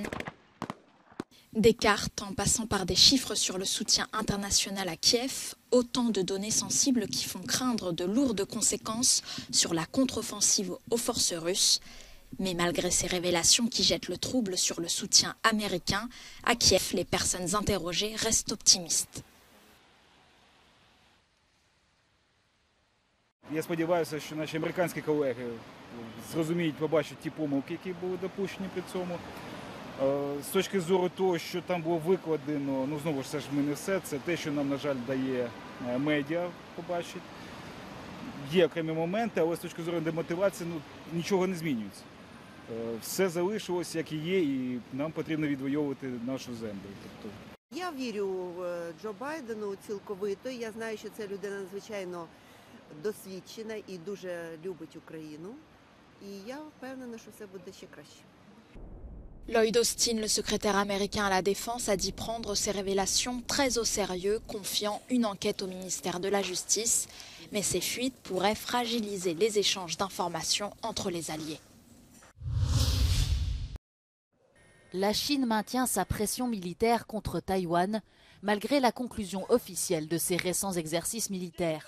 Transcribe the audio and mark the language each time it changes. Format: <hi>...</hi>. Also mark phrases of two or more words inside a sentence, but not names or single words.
<fr>Des cartes en passant par des chiffres sur le soutien international à Kiev, autant de données sensibles qui font craindre de lourdes conséquences sur la contre-offensive aux forces russes. Mais malgré ces révélations qui jettent le trouble sur le soutien américain, à Kiev, les personnes interrogées restent optimistes.</fr> <uk>Я сподіваюся, що наші американські колеги зрозуміють, побачать ті помилки, які були допущені при цьому. З точки зору того, що там було викладено, знову ж це ж ми не все, це те, що нам, на жаль, дає медіа побачити. Є окремі моменти, але з точки зору демотивації нічого не змінюється. Все залишилось, як і є, і нам потрібно відвоювати нашу землю. Я вірю в Джо Байдену цілковито. Я знаю, що це людина надзвичайно досвідчена і дуже любить Україну. І я впевнена, що все буде ще краще.</uk> <fr>Lloyd Austin, le secrétaire américain à la Défense, a dit prendre ces révélations très au sérieux, confiant une enquête au ministère de la Justice. Mais ces fuites pourraient fragiliser les échanges d'informations entre les alliés. La Chine maintient sa pression militaire contre Taïwan, malgré la conclusion officielle de ses récents exercices militaires.</fr>